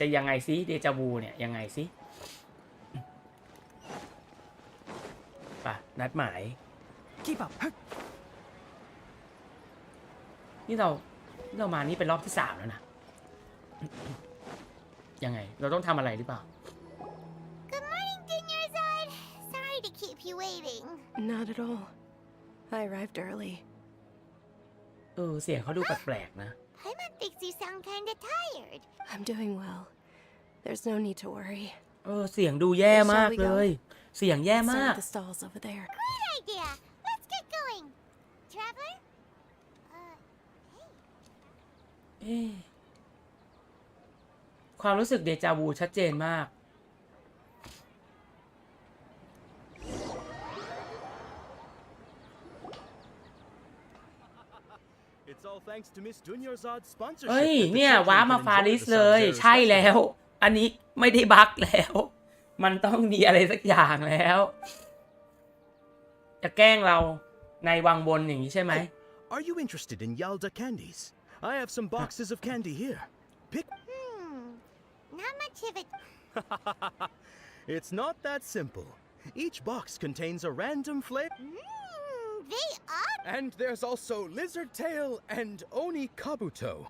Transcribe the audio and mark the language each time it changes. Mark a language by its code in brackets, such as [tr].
[th] งซิเดจาวูเนี่ยยังไงซิไปนัดหมายนี่เรามานี่เป็นรอบที่3แล้วนะยังไงเราต้องทำอะไรหรือเปล่า [en] Good morning, Dinnerside. Sorry to keep you waiting. Not at all. I arrived early. [th] เสียงเขาดูแปลกๆนะ [en] Paimon thinks you sound kinda tired. I'm doing well. There's no need to worry. [th] เสียงดูแย่มากเลยเสียงแย่มาก [en] The stalls over there. Great idea. Let's get going. Traveler? Hey. [th] ความรู้สึกเดจาวูชัดเจนมาก [en] It's all thanks to Miss Dunyarzad's sponsorship. [th] เฮ้ยเนี่ยว้ามาฟาริสเลยใช่แล้วอันนี้ไม่ได้บั๊กแล้วมันต้องมีอะไรสักอย่างแล้วจะแกล้งเราในวังบนอย่างนี้ใช่ไหม [en] Are you interested in Yalda candies? I have some boxes of candy here. Pick. Not much of it. It's not that simple. Each box contains a random flavor. They are. And there's also lizard tail and oni kabuto.